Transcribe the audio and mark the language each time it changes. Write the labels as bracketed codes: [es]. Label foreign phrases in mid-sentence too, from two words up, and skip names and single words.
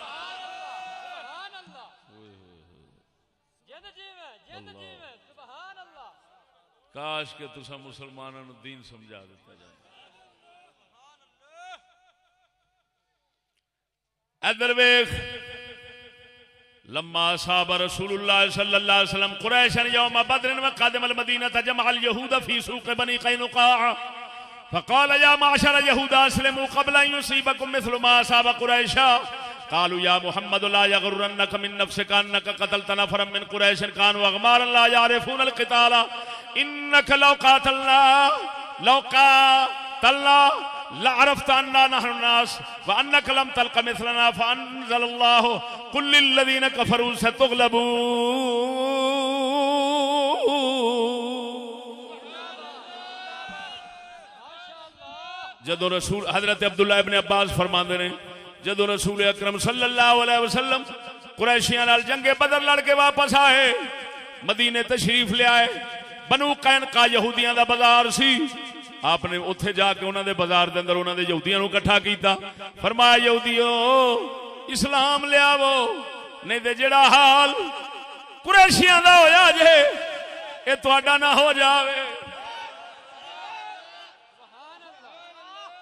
[pa] کاش کہ تسا مسلمانوں نے دین سمجھا دیتا جائے. ادھر ویکھ, [ar] لما اصاب رسول اللہ صلی اللہ علیہ وسلم قریشا یوم بدر وقدم المدینہ جمع اليہود فی سوق بنی قینقاع فقال يا معشر يهود اسلموا قبل ان يصيبكم مثل ما اصاب قريشا. قالوا يا محمد لا يغرنك من نفسك انك قتلت نفرا من قريش كانوا اغمارا لا يعرفون القتال انك لو قاتلنا لعرفت اننا نحن الناس وانك لم تلق مثلنا فانزل الله قل للذين كفروا ستغلبون. [pa] جدو رسول حضرت عبداللہ ابن عباس فرماندے نے, جدو رسول اکرم صلی اللہ علیہ وسلم قریشیاں نال جنگ بدر لڑ کے واپس آئے, مدینے تشریف لے آئے. بنو قینقاع یہودیاں دا بازار سی, آپ نے اتھے جا کے انہاں دے بازار دے اندر انہاں دے یہودیاں نو اکٹھا کیتا. فرمایا یہودیو اسلام لے آو, نہیں تے جڑا حال قریشیاں دا ہویا جے اے تہاڈا نہ ہو جاوے.